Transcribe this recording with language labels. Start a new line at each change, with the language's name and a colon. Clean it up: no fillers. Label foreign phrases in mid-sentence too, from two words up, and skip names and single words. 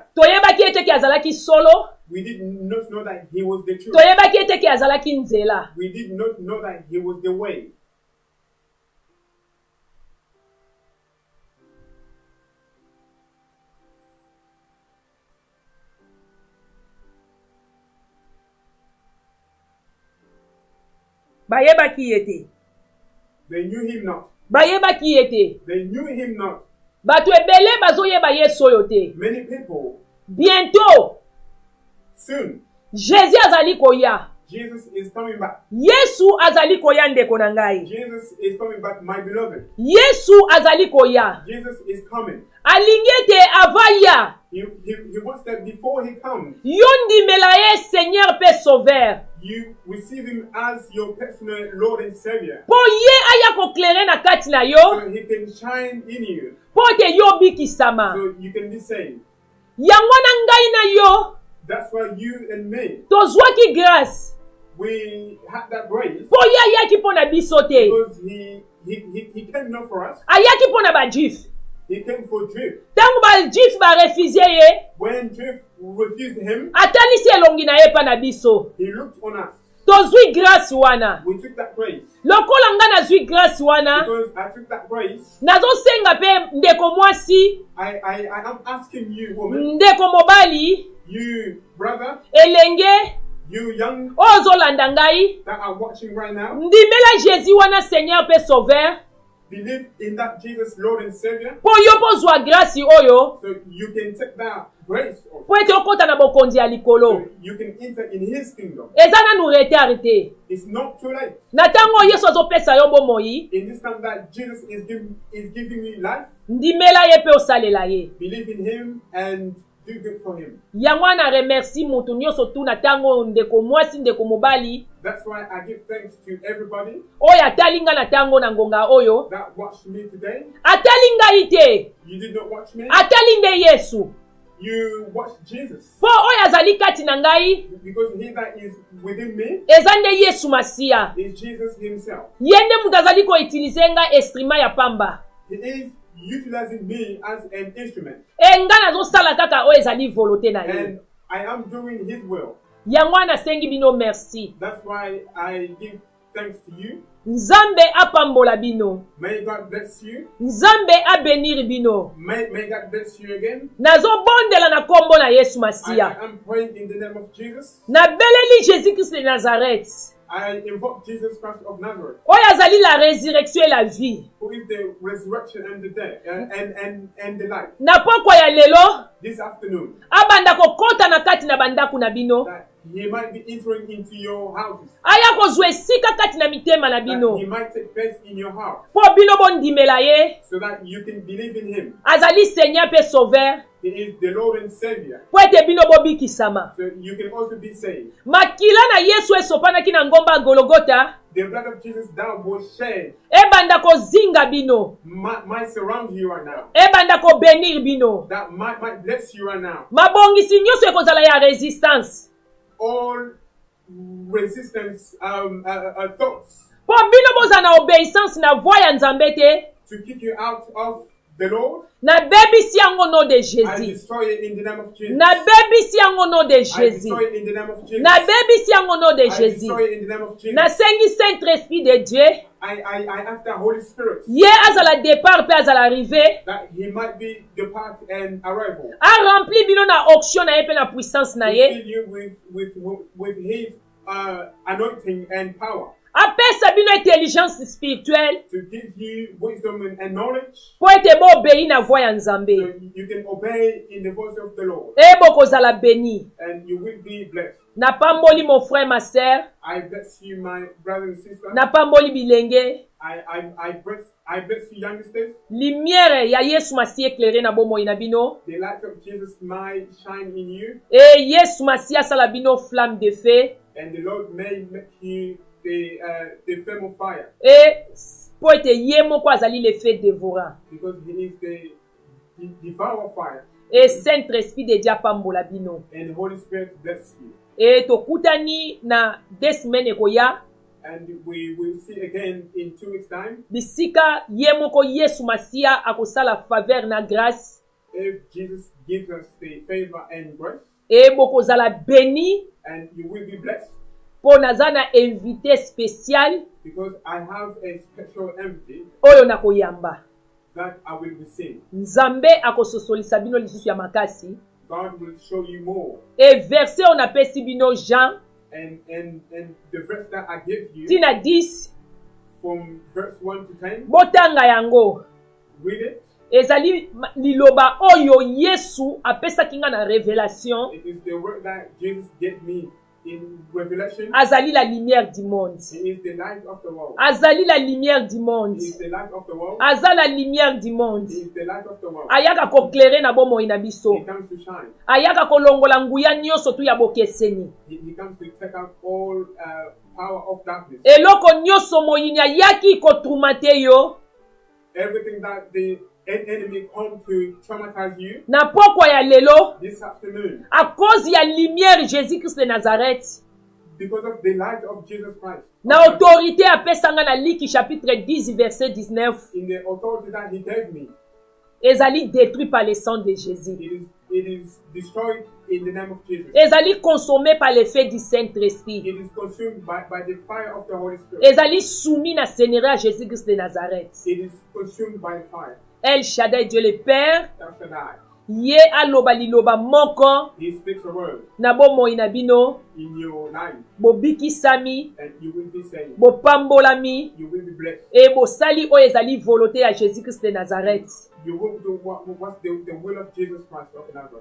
Lingala: toyebaki ete ke azalaki solo
English: We did not know that he was the truth.
Lingala: toyebaki ete ke azalaki nzela
English: We did not know that he was the way.
Lingala: bayebaki ye te
English: They knew him not.
Lingala: bayebaki ye te
English: They knew him not.
Lingala: bato ebele bazoyeba yesu oyo te
English: Many people
Lingala: bientôt
English: soon
Lingala: jésus azali koya
English: Jesus is coming back.
Lingala: Yesu azali koya ndeko na ngai.
English: Jesus is coming back, my beloved.
Lingala: Yesu azali koya.
English: Jesus is coming.
Lingala: Alingi ete avaya.
English: He wants that before he comes,
Lingala: Yo ndimela ye Seigneur pe Sauveur.
English: you receive him as your personal Lord and Savior.
Lingala: Po ye aya koklere na kati na yo.
English: So he can shine in you,
Lingala: Po te yo bikisama.
English: so you can be saved.
Lingala: Yango na ngai na yo.
English: That's why you and me,
Lingala: Tozwaki grâce.
English: we had that grace
Lingala: Po ye ayaki po na biso te.
English: because he came not for us.
Lingala: Ayaki po na ba Jif.
English: He came for Jew.
Lingala: Tangu ba Jif ba refusé ye.
English: When Jew refused him,
Lingala: Atanisi elongi na ye pa na biso.
English: he looked on us.
Lingala: Tozwi grâce wana.
English: We took that grace.
Lingala: Lokola nga nazwi grâce wana.
English: Because I took that grace,
Lingala: Nazosenga pe ndeko mwasi.
English: I am asking you, woman,
Lingala: Ndeko mobali.
English: you brother,
Lingala: Elenge.
English: you young
Lingala: Ozolanda ngai.
English: that are watching right now,
Lingala: Ndimela Jésus wana Seigneur pe Sauveur.
English: believe in that Jesus, Lord and Savior,
Lingala: Po yo pozwa grâce oyo.
English: so you can take that grace,
Lingala: Po ete okota na bokonzi ya
English: so
Lingala: likolo.
English: you can enter in His kingdom.
Lingala: Eza nanu retard te.
English: It's not too late.
Lingala: Na tango Yesu azopesa yo bomoi.
English: In this time that Jesus is giving you life,
Lingala: Ndimela ye pe osalela ye.
English: believe in Him and do good for Him.
Lingala: Yango na remercie mutu nyonso tu na tango ndeko mwasi ndeko mobali.
English: That's why I give thanks to everybody
Lingala: Oyo atalinga na tango na ngonga oyo.
English: that watched me today.
Lingala: Atalinga ite.
English: You did not watch me.
Lingala: Atalinde Yesu.
English: You watched Jesus.
Lingala: Po oyo azali kati na ngai.
English: Because He that is within me
Lingala: Eza nde Yesu Masia.
English: is Jesus Himself.
Lingala: Yende mutu azali ko utilize nga instrument ya pamba.
English: He is utilizing me as an instrument.
Lingala: Nga nazosala kaka oyo ezali volonté na ye.
English: And I am doing His will.
Lingala: Yango nasengi bino merci.
English: That's why I give thanks to you.
Lingala: Nzambe apambola bino.
English: May God bless you.
Lingala: Nzambe abenir bino.
English: May God bless you again.
Lingala: Nazobondela na kombo na Yesu
English: I
Lingala: Masia.
English: am praying in the name of Jesus.
Lingala: Nabeleli Jésus Christ de Nazareth.
English: I invoke Jesus Christ of Nazareth,
Lingala: Oyo azali
French: la résurrection et la vie.
English: who is the resurrection and the death and the life.
Lingala: Na pokwa ya lelo,
English: This afternoon,
Lingala: abanda kokota na kati na bandaku na bino.
English: that He might be entering into your houses.
Lingala: Aya kozwa esika kati na mitema na
English: That
Lingala: bino.
English: He might take place in your heart,
Lingala: Po bino bondimela ye.
English: so that you can believe in Him.
Lingala: Azali Seigneur pe Sauveur.
English: He is the Lord and Savior,
Lingala: Po ete bino bobikisama.
English: so you can also be saved.
Lingala: Makila na Yesu esopanaki na ngomba Golgotha.
English: The blood of Jesus that was shed
Lingala: Ebanda kozinga bino.
English: might surround you right now.
Lingala: Ebanda ko benir bino.
English: That might bless you right now.
Lingala: Mabongisi nyonso ekozala ya resistance.
English: All resistance thoughts
Lingala: Po bino boza na obéissance na voix ya Nzambe te.
English: to kick you out of the Lord,
Lingala: Na bebisi yango
French: nom de
English: I
Lingala: Jésus.
English: destroy it in the name of Jesus.
Lingala: Na bebisi yango
French: nom de
English: I
Lingala: Jésus.
English: destroy it in the name of Jesus.
Lingala: Na bebisi yango
French: nom de
English: I
Lingala: Jésus.
English: destroy it in the name of Jesus.
Lingala: Nasengi
French: Saint-Esprit de Dieu.
English: I ask the Holy Spirit
Lingala: Ye azala départ pe azala arrivé.
English: that He might be depart and arrival.
Lingala: A rempli bino na onction na ye pe na puissance na
English: To
Lingala: ye.
English: fill you with His anointing and power.
Lingala: Apesa bino
French: intelligence spirituelle.
English: To give you wisdom and knowledge,
Lingala: Po ete bo obéi na voix ya
English: so
Lingala: Nzambe.
English: you can obey in the voice of the Lord,
Lingala: E bokozala béni.
English: and you will be blessed.
Lingala: Napamboli
French: mon frère, ma sœur.
English: I bless you, my brother and sister.
Lingala: Napamboli bilenge.
English: I bless you, youngsters.
Lingala: Lumière ya Yesu Masi éclairé na bomoi na bino.
English: The light of Jesus might shine in you,
Lingala: E Yesu Masi asala bino
French: flamme de feu.
English: and the Lord may make you the flame of fire,
Lingala: E po ete ye moko azali
French: le feu dévorant.
English: because He is the devourer fire,
Lingala: E
French: Saint-Esprit de Dieu
Lingala: apambola bino.
English: and the Holy Spirit bless you.
Lingala: E tokutani na 2 semaines ekoya.
English: And we will see again in 2 weeks' time,
Lingala: Bisika ye moko Yesu Masia akosala faveur na grâce.
English: if Jesus gives us the favor and grace,
Lingala: E bokozala béni.
English: and you will be blessed,
Lingala: Po naza na
French: invité spécial
English: because I have a special empty
Lingala: oyo nakoyamba.
English: that I will receive.
Lingala: Nzambe akososolisa bino lisusu ya makasi.
English: God will show you more.
Lingala: E verset on apesi bino Jean
English: And the verse that I give you,
Lingala: tina 10
English: from verse 1 to 10,
Lingala: botanga yango.
English: read it.
Lingala: Ezali liloba oyo Yesu apesaki nga na révélation.
English: It is the word that Jesus gave me in Revelation,
French: azali la lumière du monde.
English: he is the light of the world.
French: Azali la lumière du monde.
English: He is the light of the world.
French: Aza la lumière du monde.
English: He is the light of the world.
Lingala: Ayaka koklere na bomoi na biso.
English: He comes to shine.
Lingala: Ayaka kolongola nguya nyonso tu ya bokeseni.
English: He comes to take out all power of darkness.
Lingala: Eloko nyonso moyini ayaki kotrumate yo.
English: Everything that the enemy come to traumatize you
Lingala: Na pokwa ya lelo.
English: this afternoon,
French: À cause
Lingala: ya lumière Jésus-Christ de Nazareth.
English: because of the light of Jesus Christ.
Lingala: Na autorité apesanga na Liki chapitre 10 verset 19.
English: In the authority that he gave me,
French: Ezali détruit par le sang de Jésus.
English: it is destroyed in the name of Jesus.
French: Ezali consommé par le feu du Saint-Esprit.
English: It is consumed by the fire of the Holy Spirit.
French: Ezali soumis na Seigneur à Jésus-Christ de Nazareth.
English: It is consumed by fire.
French: El Shaddai, Dieu le Père,
English: After that,
Lingala: ye aloba liloba moko
English: he speaks a word
Lingala: na bomoi na bino,
English: in your life,
Lingala: bobikisami,
English: and you will be saved.
Lingala: bopambolami,
English: You will be blessed.
Lingala: e bosali oyo ezali volonté ya Jésus-Christ de Nazareth.
English: You will do what's the will of Jesus Christ of Nazareth,